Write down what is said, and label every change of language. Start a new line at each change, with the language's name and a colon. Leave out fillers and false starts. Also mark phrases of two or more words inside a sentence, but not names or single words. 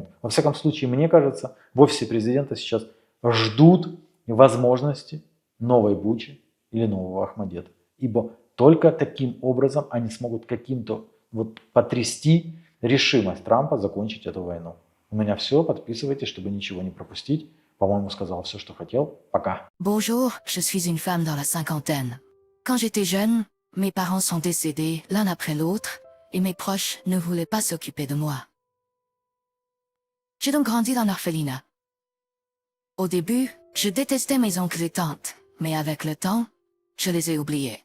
Russian: Во всяком случае, мне кажется, в офисе президента сейчас ждут возможности новой Бучи или нового Ахмадета. Ибо только таким образом они смогут каким-то вот потрясти решимость Трампа закончить эту войну. У меня все. Подписывайтесь, чтобы ничего не пропустить. По-моему, сказал все, что хотел. Пока.
French: Bonjour, je suis une femme dans la cinquantaine. Quand j'étais jeune, mes parents sont décédés l'un après l'autre, et mes proches ne voulaient pas s'occuper de moi. J'ai donc grandi dans l'orphelinat. Au début, je détestais mes oncles et tantes, mais avec le temps, je les ai oubliés.